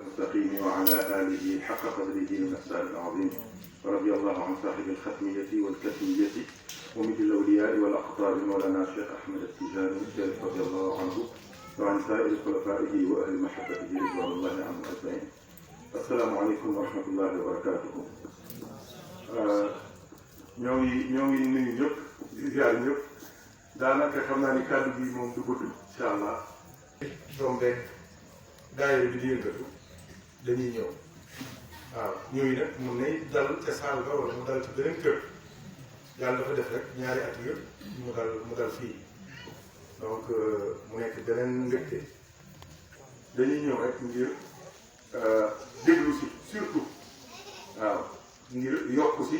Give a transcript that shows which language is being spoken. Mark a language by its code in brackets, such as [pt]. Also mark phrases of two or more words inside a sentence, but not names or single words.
[ar] المستقيم وعلى آله حق قدره المقدار العظيم ورضي الله عن صاحب الختمية والكتمية ومن الأولياء والأقطار مولانا الشيخ أحمد التجاني الشريف رضي الله عنه وعن سائر خلفائه وأهل محبته رضوان الله عنهم أجمعين. السلام عليكم ورحمة الله وبركاته. [wo] ñoo ngi nuyu ñëpp di ziar ñëpp daanaka xam naa ni kàddu gi moom du gudd [ar] إن شاء الله. [wo] doom beeg daayira bi di yëngatu dañuy ñëw waaw ñooñu nag mun nay dal ca saal ga wala mu dal ci beneen kër yàlla dafa def rek ñaari at yëpp mu dal fii donc mu nekk beneen mbégte dañuy ñëw rek ngir déglu si surtout waaw ngir yokku si.